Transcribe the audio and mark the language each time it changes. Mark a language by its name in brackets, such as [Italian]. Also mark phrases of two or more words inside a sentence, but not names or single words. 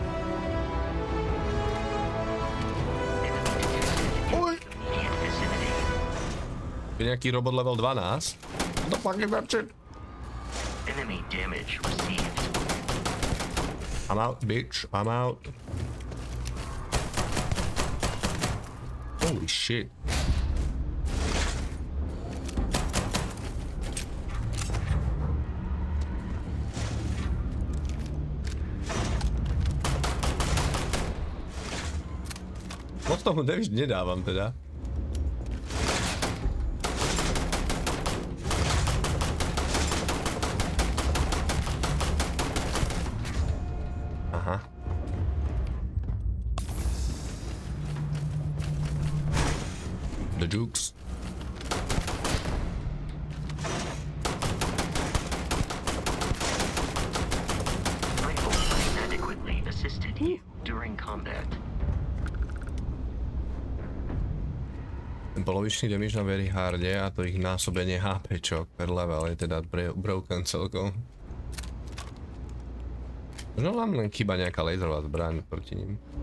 [Slovak] Oj! Je nejaký robot level 12? [English] The fucking webchat. Enemy damage received. I'm out, bitch. I'm out. Holy shit. [Slovak] Moc tomu nedávam teda. Aha. [English] The jukes. I hope I adequately assisted you during combat. [Slovak] Ten polovičný damage na [English] very harde [Slovak] a to ich násobenie HPčok [English] per level [Slovak] je teda broken celkom. Možno nám len chýba nejaká laserová zbraň proti ním.